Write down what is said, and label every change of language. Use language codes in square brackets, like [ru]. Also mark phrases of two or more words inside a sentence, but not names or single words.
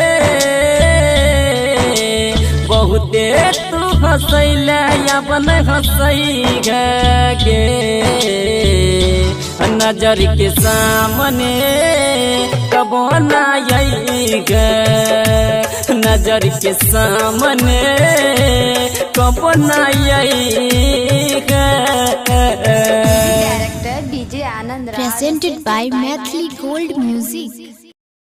[bho] बहुते तू हंसल अपन हंसई गे नजर के सामने कब ना आई नजर के सामने कब ना आई [en] Director DJ Anand Raj. Presented by Mathli Gold Music.